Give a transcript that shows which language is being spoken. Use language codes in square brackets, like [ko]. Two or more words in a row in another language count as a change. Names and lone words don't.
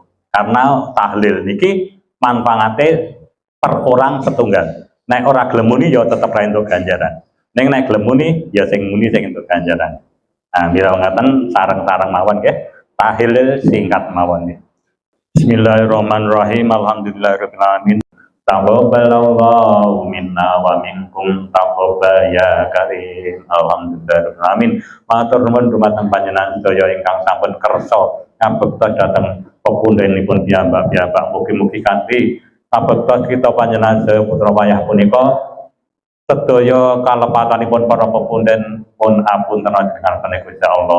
[jv] Karena tahlil niki manfaate per orang setunggal. Nek ora gelem muni ya tetep ra entuk ganjaran. Ning nek gelem muni ya sing muni sing entuk ganjaran. Nah, mila ngaten sareng-sareng mawon nggih. Tahlil singkat mawon nggih. [ar] بسم الله الرحمن الرحيم. الحمد لله رب العالمين. تقبل الله منا ومنكم تقبل يا كريم. الحمد لله. آمين. [jv] Matur nuwun dumateng panjenengan sedaya ingkang sampun kersa ngabekta dhateng pepundhenipun piyambak-piyambak. Mugi-mugi kanthi ngabekta kita panjenengan sedaya putra wayah punika sedaya kalepatanipun para pepundhen pun apunten dengan Gusti Allah.